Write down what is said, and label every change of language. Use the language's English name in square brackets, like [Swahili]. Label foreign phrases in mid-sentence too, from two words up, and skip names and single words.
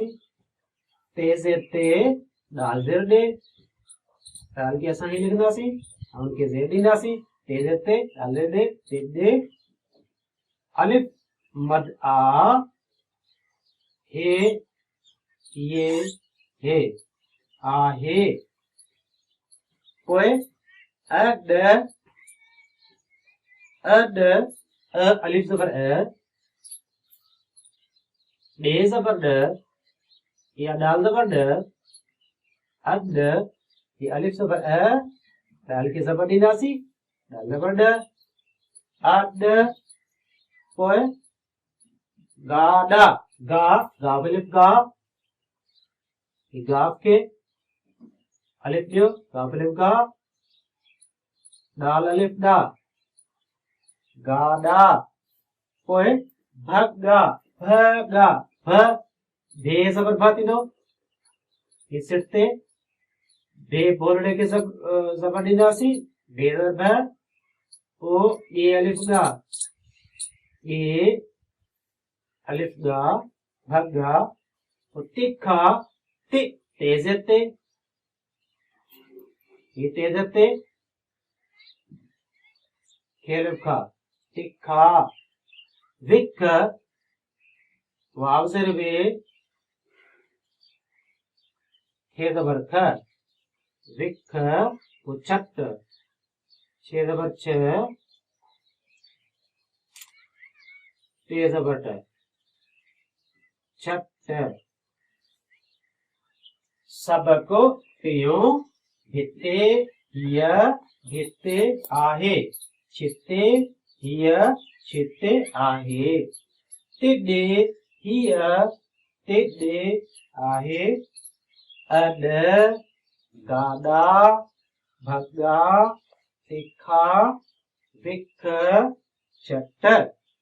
[Sindhi] टे ज़ेर ते डाल ज़ेर ॾे डाल खे असां ही लिखंदासीं ऐं उनखे ज़ेर ॾींदासीं टे ज़ेर ते डाल ज़ेर ॾे तिदे अलिफ मद आ हे ये हे आहे। पोइ अड अड अ अलिफ ज़बर अ ॾे ज़बर ॾ या डाल ज़बर ॾ अड ये अलिफ ज़बर अ डाल खे ज़बर ॾींदासीं डाल ज़बर ॾ अड। पोइ गाडा गा गाफ अलिफ गा गाफ खे अलिफ ॾियो गाफ अलिफ गा डाल अलिफ डा गाडा। पोइ भगा भगा भ भे ज़बर भ थींदो। ही सिट ते भे बोलड़े खे ज़बर ॾींदासीं भे ज़बर भ पोइ ए अलिफ गा ए अलिफ गा भगा तिखा टे ज़ेर ते ये टे ज़ेर ते खेल खा तिखा विक वाव ज़ेर वे खे जबर ख विख उछट छे जबर छ ते जबर ट छट सबको त्यों भित्ते हिय भित्ते आहे छित्ते हिय छित्ते आहे तिड्डे हिय तिड्डे आहे अड गादा भगा तिखा विख चट